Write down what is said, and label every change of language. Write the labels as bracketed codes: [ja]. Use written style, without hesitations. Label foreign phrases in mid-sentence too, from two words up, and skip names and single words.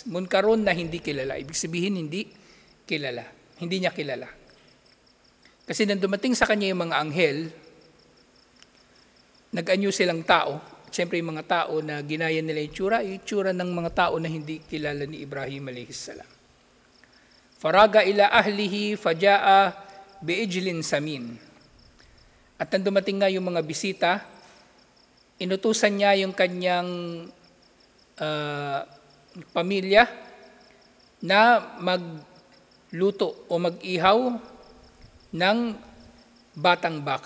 [tl] Munkarun na hindi kilala, ibig sabihin hindi kilala, hindi niya kilala. Kasi nang dumating sa kanya yung mga anghel, nag-anyo silang tao. Siyempre yung mga tao na ginaya nila yung tsura ng mga tao na hindi kilala ni Ibrahim [ar] عليه السلام. فراغ إلى أهله فجاء بعجل سمين. [tl] At nang dumating nga yung mga bisita, inutusan niya yung kanyang pamilya na magluto o mag-ihaw ng batang baka.